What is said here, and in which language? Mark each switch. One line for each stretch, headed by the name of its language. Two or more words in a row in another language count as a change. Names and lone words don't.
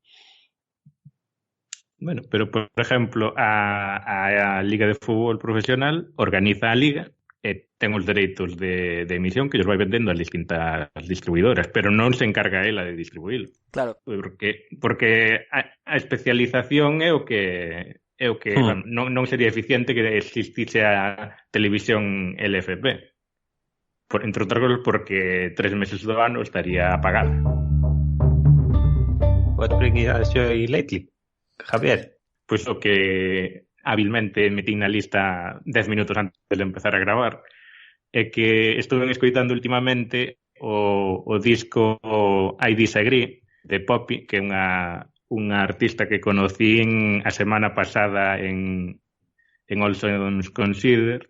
Spanish: Bueno, pero por ejemplo,
Galician: a Liga de Fútbol Profesional organiza a Liga e ten os dereitos de emisión que os vai vendendo as distintas distribuidoras, pero non se encarga ela de distribuílo. Claro. Porque a especialización é o que non sería eficiente que existise a televisión LFP. Entre outras cosas porque 3 meses do ano estaría apagada.
English: What brings you lately, Javier?
Galician: Pois o que hábilmente metí na lista 10 minutos antes de empezar a gravar é que estuve escoitando últimamente o disco I Disagree de Poppy, que é unha artista que conocín a semana pasada en All Songs Considered.